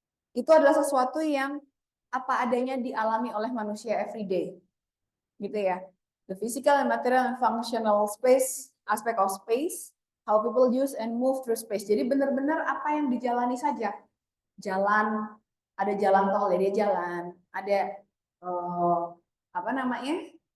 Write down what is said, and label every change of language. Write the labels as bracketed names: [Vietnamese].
[Indonesian] Itu adalah sesuatu yang apa adanya dialami oleh manusia everyday. Gitu ya. [English] The physical and material and functional space, aspect of space, how people use and move through space. [Indonesian] Jadi benar-benar apa yang dijalani saja. Jalan, ada jalan tol ya dia jalan, ada apa namanya?